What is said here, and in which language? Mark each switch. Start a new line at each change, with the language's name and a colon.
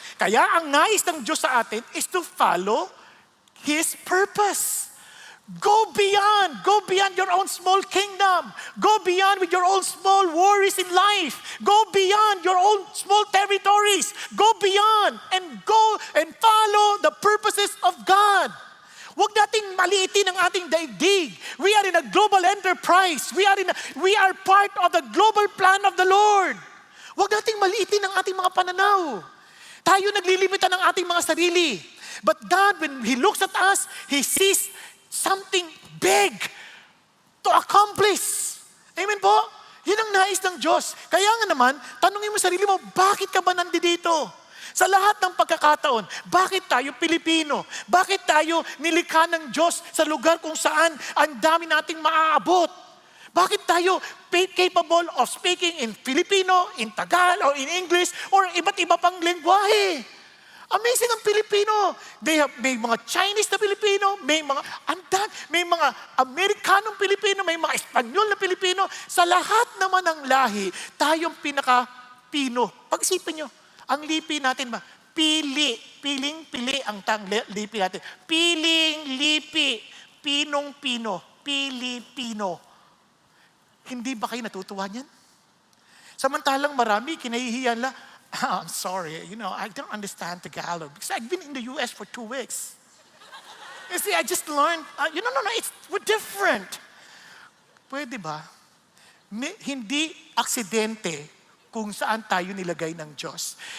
Filipino: Kaya ang nais ng Diyos sa atin
English: is to follow His purpose. Go beyond your own small kingdom. Go beyond with your own small worries in life. Go beyond your own small territories. Go beyond and go and follow the purposes of God.
Filipino: Huwag nating maliitin ang ating daigdig.
English: We are in a global enterprise. We are part of the global plan of the Lord.
Filipino: Huwag nating maliitin ang ating mga pananaw. Tayo naglilimitan ng ating mga sarili.
English: But God, when He looks at us, He sees something big to accomplish.
Filipino: Amen po? Yun ang nais ng Diyos. Kaya nga naman, tanungin mo sarili mo, bakit ka ba nandito? Sa lahat ng pagkakataon, bakit tayo Pilipino? Bakit tayo nilikha ng Diyos sa lugar kung saan ang dami nating maaabot? Bakit tayo
English: capable of speaking in Filipino, in Tagalog, or in English, or
Filipino: iba't iba pang lengguwahe? Amazing ang Pilipino. May mga Chinese na Pilipino, may mga Amerikanong Pilipino, may mga Espanyol na Pilipino. Sa lahat naman ng lahi, tayong pinaka-Pino. Pag-isipin nyo, ang lipi natin ba? Pili. Pili ang lipi natin. Piling lipi. Pinong-pino. Pilipino. Hindi ba kayo natutuwa niyan? Samantalang marami, kinahihiyan lang,
English: I'm sorry, I don't understand Tagalog because I've been in the US for 2 weeks. You see, I just learned, we're different.
Filipino: Pwede ba? Hindi aksidente kung saan tayo nilagay ng Diyos.